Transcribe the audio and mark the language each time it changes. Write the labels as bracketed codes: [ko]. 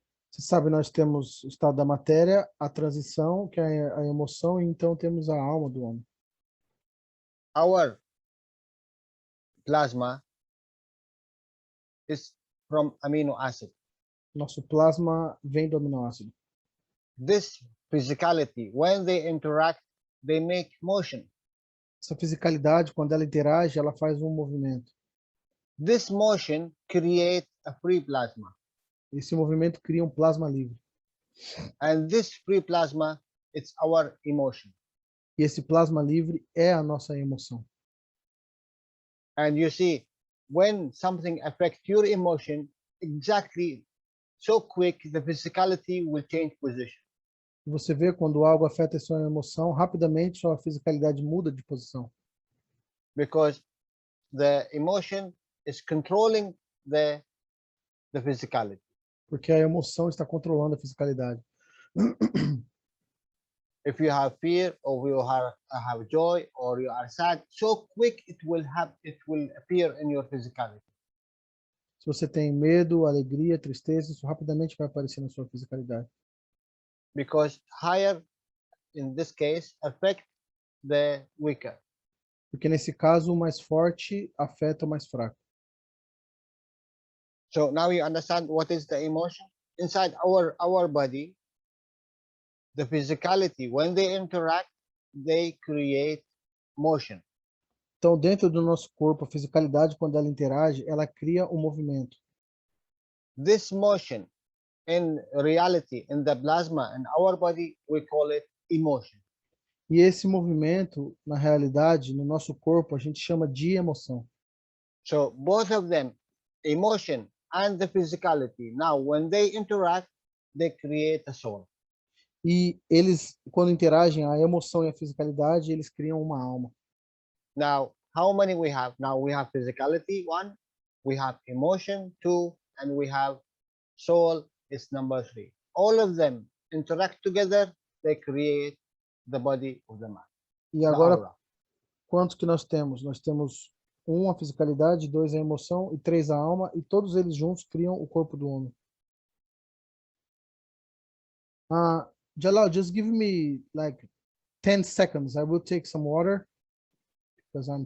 [pt] Você sabe, nós temos o estado da matéria, a transição, que é a emoção, e então temos a alma do homem. [en] Our plasma is from amino acid. [pt] Nosso plasma vem do aminoácido. [en] This physicality, when they interact, they make motion. [pt] Essa fisicalidade, quando ela interage, ela faz um movimento. [en] This motion creates a free plasma. [pt] Esse movimento cria um plasma livre. [en] And this free plasma, it's our emotion. [pt] E esse plasma livre é a nossa emoção. [en] And you see, when something affects your emotion, exactly so quick, the physicality will change position. [pt] Você vê quando algo afeta a sua emoção, rapidamente sua fisicalidade muda de posição. [en] Because the emotion is controlling the physicality. [pt] Porque a emoção está controlando a fisicalidade. [en] If you have fear, or you have joy, or you are sad, so quick it will appear in your physicality. [pt] Se você tem medo, alegria, tristeza, isso rapidamente vai aparecer na sua fisicalidade. [en] Because higher, in this case, affect the weaker. [pt] Porque nesse caso, o mais forte afeta o mais fraco. [en] So now you understand what is the emotion inside our body. The physicality, when they interact, they create motion. [pt] Então, dentro do nosso corpo, a fisicalidade, quando ela interage, ela cria um movimento. [en] This motion, in reality, in the plasma, in our body, we call it emotion. [pt] E esse movimento, na realidade, no nosso corpo, a gente chama de emoção. [en] So both of them, emotion and the physicality, now when they interact, they create a soul. [pt] E eles, quando interagem, a emoção e a fisicalidade, eles criam uma alma. [en] Now, how many we have? Now we have physicality, 1, we have emotion, 2, and we have soul, is number 3. All of them interact together, they create the body of the man. [pt] E agora, quantos que nós temos? Nós temos 1, a fisicalidade, 2, a emoção e 3, a alma, e todos eles juntos criam o corpo do homem. [en] Jalal, just give me like 10 seconds. I will take some water because I'm